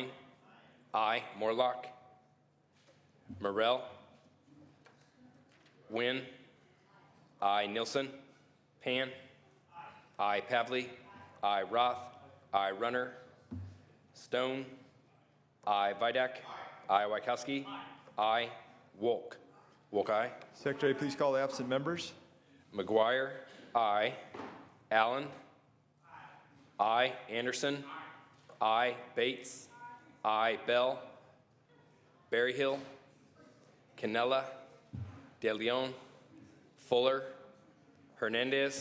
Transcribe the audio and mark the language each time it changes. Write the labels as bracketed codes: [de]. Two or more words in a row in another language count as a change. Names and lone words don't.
[en] I. Morlock. Morrell. Wynn. I. Nilsson. Pan. I. Pavley. I. Roth. I. Runner. Stone. I. Vidak. I. Wykowski. I. Wolk. Wolk, aye. Secretary, please call the absent members. McGuire. I. Allen. I. Anderson. I. Bates. I. Bell. Berryhill. Canella. De Leon. Fuller. Hernandez.